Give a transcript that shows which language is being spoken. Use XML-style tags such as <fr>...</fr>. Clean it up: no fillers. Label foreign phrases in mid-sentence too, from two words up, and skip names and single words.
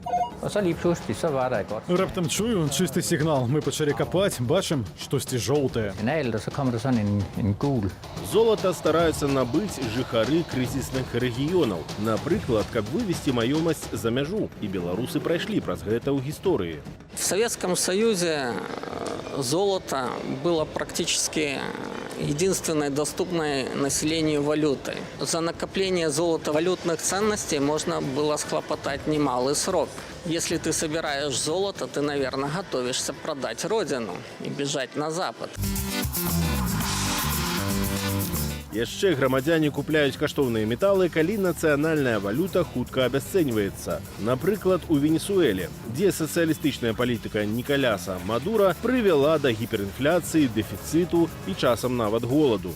<be>Раптам чую чысты сігнал. Мы пачалі капаць, бачым штосьці жоўтае. Золата стараюцца набыць жыхары крызісных рэгіёнаў. Напрыклад, каб вывезці маёмасць за мяжу. І беларусы прайшлі праз гэта ў гісторыі.</be> <ru>В Советском Союзе золото было практически единственной доступной населению валютой. За накопление золотовалютных ценностей можно было схлопотать немалый срок. Если ты собираешь золото, ты, наверное, готовишься продать родину и бежать на Запад.</ru> <be>Яшчэ грамадзяне купляюць каштоўныя металы, калі нацыянальная валюта хутка абясцэньваецца. Напрыклад, у Венесуэле, дзе сацыялістычная палітыка Нікаляса Мадура прывяла да гіперінфляцыі, дэфіцыту і часам нават голаду.</be>